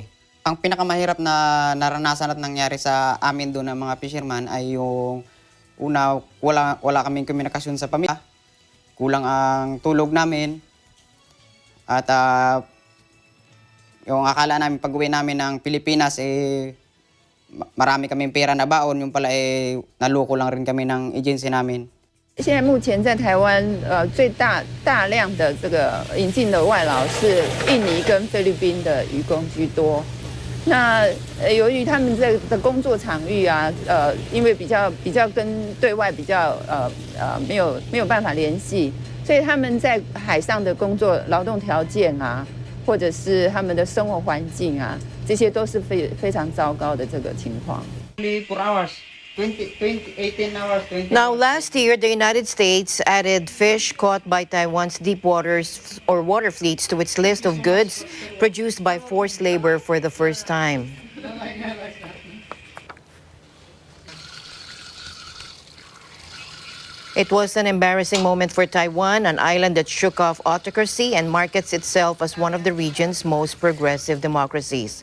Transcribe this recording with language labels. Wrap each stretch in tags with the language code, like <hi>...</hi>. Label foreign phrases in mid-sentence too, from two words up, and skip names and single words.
<tl>Ang pinakamahirap na naranasan at nangyari sa amin doon ng mga fisherman ay yung una, wala kaming komunikasyon sa pamilya. Kulang ang tulog namin. At yung akala namin pag-uwi namin ng Pilipinas, marami kaming pera na baon. Yung pala, naloko lang rin kami ng agency namin.</tl> <zh>现在目前在台湾，最大量的这个引进的外劳是印尼跟菲律宾的渔工居多。那由于他们的工作场域啊，因为比较跟对外比较没有办法联系，所以他们在海上的工作劳动条件啊，或者是他们的生活环境啊，这些都是非常糟糕的这个情况。</zh> <en>Now, last year, the United States added fish caught by Taiwan's deep waters or water fleets to its list of goods produced by forced labor for the first time. It was an embarrassing moment for Taiwan, an island that shook off autocracy and markets itself as one of the region's most progressive democracies.</en>